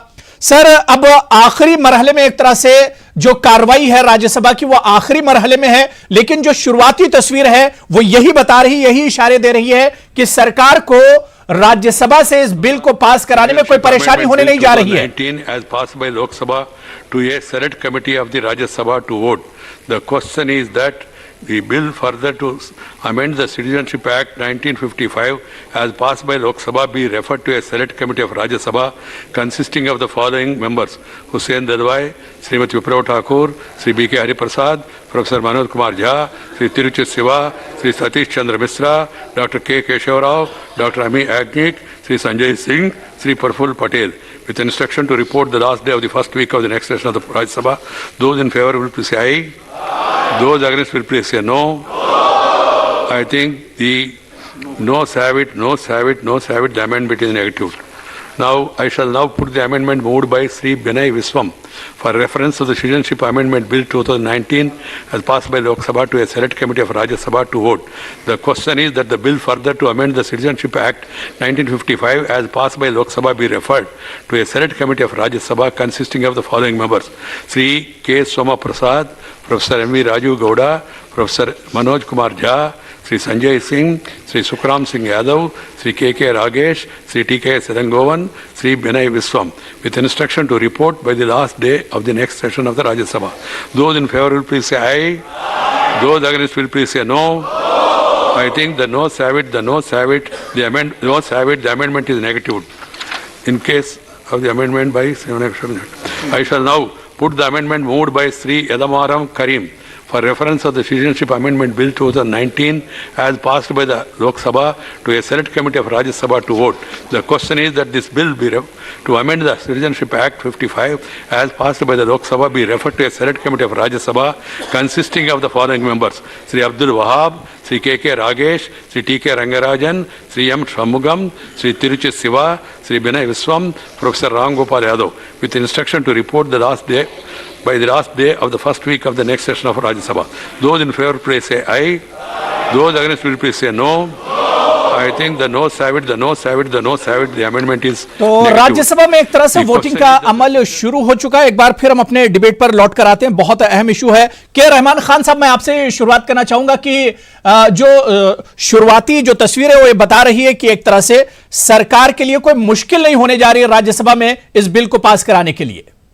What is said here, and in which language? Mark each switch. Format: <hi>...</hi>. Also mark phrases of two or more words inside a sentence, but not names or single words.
<hi>सर, अब आखिरी मरहले में एक तरह से जो कार्रवाई है राज्यसभा की वो आखिरी मरहले में है, लेकिन जो शुरुआती तस्वीर है वो यही बता रही, यही इशारे दे रही है कि सरकार को राज्यसभा से इस बिल को पास कराने में कोई परेशानी होने नहीं जा रही है।</hi> <en>19 as passed by Lok Sabha to a select committee of the Rajya Sabha to vote. The question is that the bill further to amend the Citizenship Act 1955 as passed by Lok Sabha be referred to a select committee of Rajya Sabha consisting of the following members: Hussain Dadwai, Srimati Viprav Thakur, Sri B.K. Hari Prasad, Professor Manoj Kumar Jha, Sri Tiruchit Siva, Sri Satish Chandra Misra, Dr. K. Keshav Rao, Dr. Ami Agnik, Sri Sanjay Singh, Sri Praful Patel, with instruction to report the last day of the first week of the next session of the Rajya Sabha. Those in favor will please say aye. Those against will please say no. I think the noes have it, noes have it, noes have it. The amendment is negative. Now, I shall now put the amendment moved by Sri Binay Viswam for reference to the Citizenship Amendment Bill 2019 as passed by Lok Sabha to a select committee of Rajya Sabha to vote. The question is that the bill further to amend the Citizenship Act 1955 as passed by Lok Sabha be referred to a select committee of Rajya Sabha consisting of the following members: Sri K. Soma Prasad, Professor M.V. Raju Gowda, Professor Manoj Kumar Jha, Sri Sanjay Singh, Sri Sukram Singh Yadav, Sri K.K. Ragesh, Sri T.K. Sedangovan, Sri Binay Viswam, with instruction to report by the last day of the next session of the Rajya Sabha. Those in favor will please say aye. Those against will please say no. I think the noes have it, the noes have it, noes have it, the amendment is negative. In case of the amendment by I shall now put the amendment moved by Sri Yadamaram Karim for reference of the Citizenship Amendment Bill 2019 as passed by the Lok Sabha to a select committee of Rajya Sabha to vote. The question is that this bill be to amend the Citizenship Act 55 as passed by the Lok Sabha be referred to a select committee of Rajya Sabha consisting of the following members: Sri Abdul Wahab, Sri K.K. Ragesh, Sri T.K. Rangarajan, Sri M. Shamugam, Sri Tiruchit Siva, Sri Binay Viswam, Professor Ram Gopal Yadav, with instruction to report the last day by the last day of the first week of the next session of Rajya Sabha. Those in favor please say aye. Those against will please say no. I think the noes have it, the noes have it, the noes have it. The amendment is</en> <hi>तो राज्यसभा में एक तरह से वोटिंग का अमल शुरू हो चुका है। एक बार फिर हम अपने डिबेट पर लौट कर आते हैं। बहुत अहम इशू है। के रहमान खान साहब, मैं आपसे शुरुआत करना चाहूंगा कि जो शुरुआती जो तस्वीर है वो ये बता रही है कि एक तरह से सरकार के लिए कोई मुश्किल नहीं होने जा रही है राज्यसभा में इस बिल को पास कराने के लिए।</hi>